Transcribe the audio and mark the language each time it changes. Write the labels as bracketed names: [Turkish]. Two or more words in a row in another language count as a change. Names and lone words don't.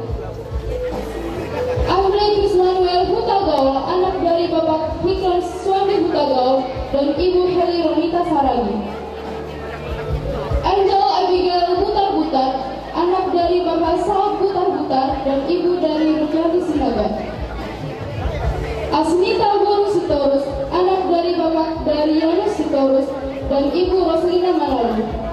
[Indonesian] Andre Krismanuel Hutagawa, anak dari Bapak Hiklan Swami Hutagawa dan Ibu Heli Romita Saragi, Angel Abigail Butar-Butar, anak dari Bapak Saud Butar-Butar dan Ibu dari Rujati Sinaga, Asmita Boru Sitorus, anak dari Bapak Daryanus Sitorus dan Ibu Roslina Manalu,